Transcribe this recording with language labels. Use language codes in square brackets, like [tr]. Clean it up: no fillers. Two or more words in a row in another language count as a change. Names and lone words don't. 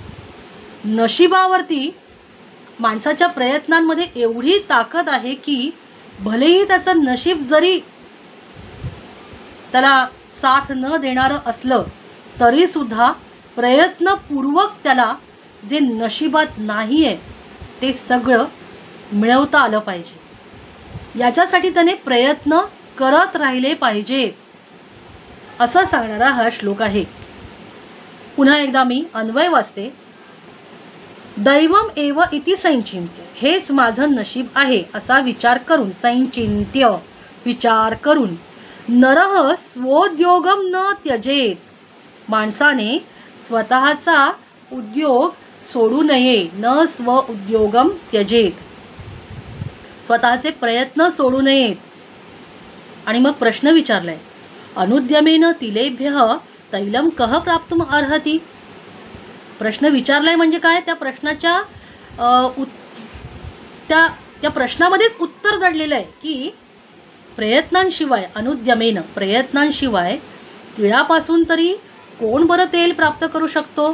[mr] नशिबावरती माणसाच्या प्रयत्नांमध्ये एवढी ताकद आहे की भलेही त्याचं नशीब जरी त्याला साथ न देणारं असलं तरीसुद्धा प्रयत्नपूर्वक त्याला जे नशिबात नाही आहे ते सगळं मिळवता आलं पाहिजे. याच्यासाठी त्याने प्रयत्न करत राहिले पाहिजेत, असं सांगणारा हा श्लोक आहे. पुन्हा एकदा मी अन्वय वाचते. [sa] दैवम एव इति संचिन्त्य, [mr] हेच माझं नशीब आहे असा विचार करून, संचिन्त्य विचार करून, [sa] नरः स्वोद्योगम न त्यजेत, [mr] माणसाने स्वतःचा उद्योग सोडू नये. [sa] न स्व उद्योगम त्यजेत, [mr] स्वतःचे प्रयत्न सोडू नयेत. आणि मग प्रश्न विचारलाय, [sa] अनुद्यमेन तिलेभ्यः तैलम कह प्राप्तुम अर्हति. [mr] प्रश्न विचारलाय म्हणजे काय? त्या प्रश्नाच्या त्या प्रश्नामध्येच उत्तर दडलेलं आहे की प्रयत्नांशिवाय, अनुद्यमेन प्रयत्नांशिवाय तिळापासून तरी कोण बरं तेल प्राप्त करू शकतो?